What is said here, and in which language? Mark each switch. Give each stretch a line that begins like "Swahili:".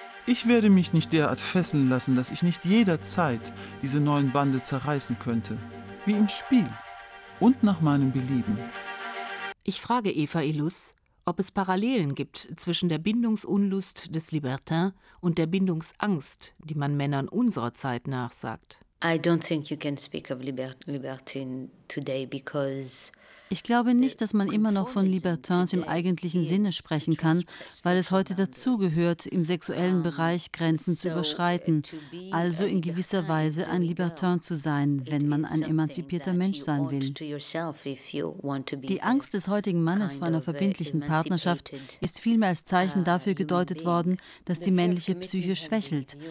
German: Ich werde mich nicht derart fesseln lassen, dass ich nicht jederzeit diese neuen Bande zerreißen könnte. Wie im Spiel. Und nach meinem Belieben. Ich frage Eva Illouz, ob es Parallelen gibt zwischen der Bindungsunlust des Libertin und der Bindungsangst, die man Männern unserer Zeit nachsagt.
English: I don't think you can speak of Libertin today because
German: ich glaube nicht, dass man immer noch von Libertins im eigentlichen Sinne sprechen kann, weil es heute dazugehört, im sexuellen Bereich Grenzen zu überschreiten, also in gewisser Weise ein Libertin zu sein, wenn man ein emanzipierter Mensch sein will. Die Angst des heutigen Mannes vor einer verbindlichen Partnerschaft ist vielmehr als Zeichen dafür gedeutet worden, dass die männliche Psyche schwächelt.